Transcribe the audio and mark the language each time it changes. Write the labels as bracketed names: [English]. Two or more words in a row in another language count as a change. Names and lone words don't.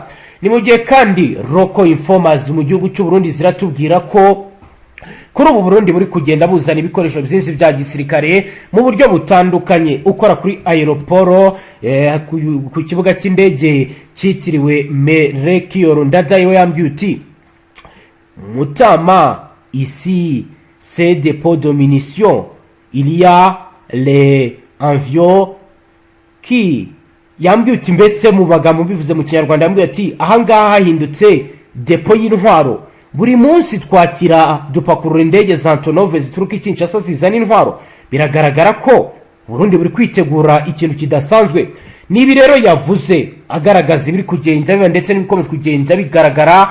[Kinyarwanda] Ni mu gihe kandi [English] local informers [Kinyarwanda] mu gihugu cy'u Burundi ziratubwira ko kuri ubu Burundi buri kugenda buzana ibikoresho byinshi bya gisirikare mu buryo butandukanye. Ukora kuri aeroport ku kibuga cy'indege cyitiriwe Melchior Ndadaye yambwiye uti Mutama, [French] ici c'est dépôt de munitions, il y a les avions qui [Kinyarwanda] yambwiye uti mbese mu bagambo bivuze mu Kinyarwanda yambwiye ati ahangaha hahindutse depo y'intwaro. Buri munsi twakira dupakurura indege za Antonov zituruka i Kinshasa zizana intwaro. Biragaragara ko Burundi buri kwitegura ikintu kidasanzwe. Nibi rero yavuze agaragaza ibiri kugenda biba ndetse n'ibikomeje kugenda bigaragara.